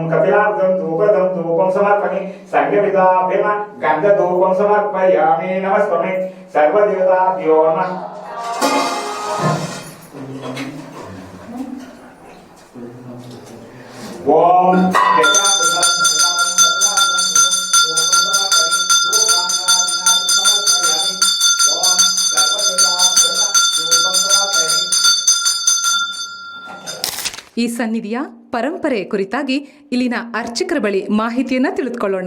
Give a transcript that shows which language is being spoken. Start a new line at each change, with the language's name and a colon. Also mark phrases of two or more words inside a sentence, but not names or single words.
Sanskrit: कपिलाब्धं धूपं समर्पयामि संगीताभ्यो नमः गन्धधूपं समर्पयामि नमस्ते सर्वदेवताभ्यो नमः ओम
Kannada: ಈ ಸನ್ನಿಧಿಯ ಪರಂಪರೆ ಕುರಿತಾಗಿ ಇಲ್ಲಿನ ಅರ್ಚಕರ ಬಳಿ ಮಾಹಿತಿಯನ್ನು ತಿಳಿದುಕೊಳ್ಳೋಣ.